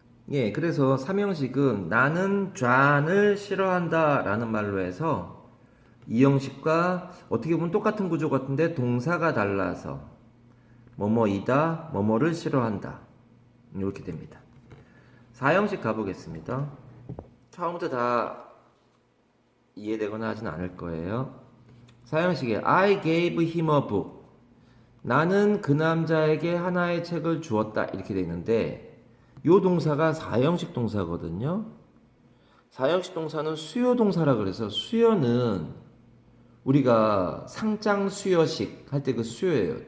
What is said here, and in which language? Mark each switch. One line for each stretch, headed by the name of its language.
Korean: 예, 그래서 3형식은 나는 존을 싫어한다 라는 말로 해서 2형식과 어떻게 보면 똑같은 구조 같은데 동사가 달라서 뭐뭐이다, 뭐뭐를 싫어한다 이렇게 됩니다. 4형식 가보겠습니다. 처음부터 다 이해되거나 하진 않을 거예요. 4형식에
English: I gave him a book.
Korean: 나는 그 남자에게 하나의 책을 주었다 이렇게 돼 있는데 요 동사가 4형식 동사거든요. 4형식 동사는 수요 동사라 그래서 수요는 우리가 상장 수요식 할 때 그 수요예요.